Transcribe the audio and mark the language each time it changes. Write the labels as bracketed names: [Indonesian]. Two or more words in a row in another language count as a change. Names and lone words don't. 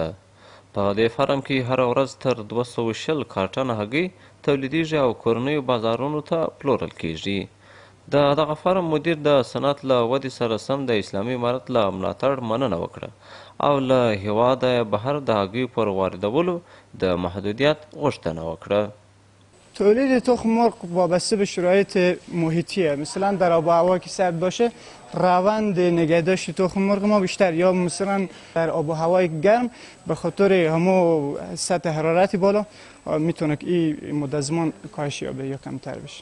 [Pashto] په دې فارم کې هره ورځ تر 220 کارټنه هګۍ تولیدیږي او کورنیو بازارونو ته پلورل کیږي. د دغه فارم مدیر د صنعت له ودې سره سم د اسلامي امارت له ملاتړ مننه وکړه او له هېواده بهر د هګیو پر واردولو د محدودیت غوښتنه وکړه. [Persian] تولید تخم مرغ وابسته به شرایط محیطیه. مثلا در آب و هوا که سرد باشه روند نگهداشت تخم مرغ ما بیشتر، یا مثلا در آب و هوای گرم به خاطر همو سطح حرارتی بالا میتونه این مدت زمان کاهش یابه یا کمتر بشه.